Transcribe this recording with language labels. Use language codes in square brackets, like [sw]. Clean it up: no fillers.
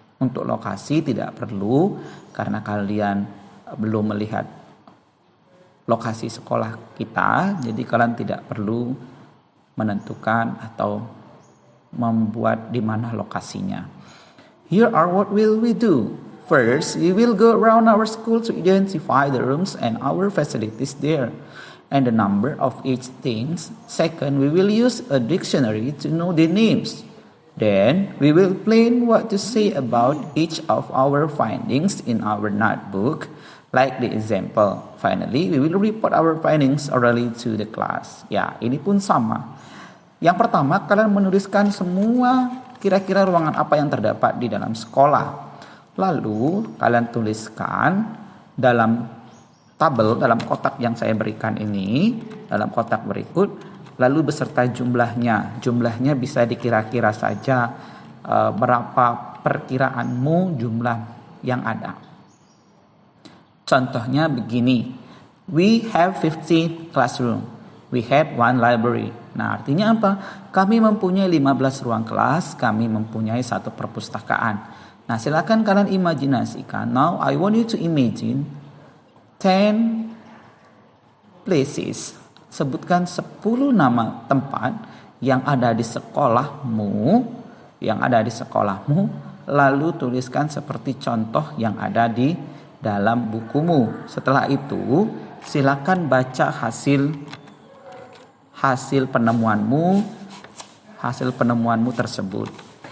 [id] Untuk lokasi tidak perlu karena kalian belum melihat lokasi sekolah kita, jadi kalian tidak perlu menentukan atau membuat di mana lokasinya. [en] Here are what will we do. First, we will go around our school to identify the rooms and our facilities there and the number of each thing. Second, we will use a dictionary to know the names. Then, we will plan what to say about each of our findings in our notebook, like the example. Finally, we will report our findings orally to the class. [id] Ya, ini pun sama. Yang pertama, kalian menuliskan semua kira-kira ruangan apa yang terdapat di dalam sekolah. Lalu kalian tuliskan dalam tabel, dalam kotak yang saya berikan ini, dalam kotak berikut, lalu beserta jumlahnya. Jumlahnya bisa dikira-kira saja berapa perkiraanmu jumlah yang ada. Contohnya begini, [en] we have 15 classroom, we have 1 library. [id] Nah, artinya apa? Kami mempunyai 15 ruang kelas, kami mempunyai 1 perpustakaan. Nah, silakan kalian imajinasikan. [en] Now, I want you to imagine 10 places. [id] Sebutkan 10 nama tempat yang ada di sekolahmu, lalu tuliskan seperti contoh yang ada di dalam bukumu. Setelah itu, silakan baca hasil penemuanmu tersebut.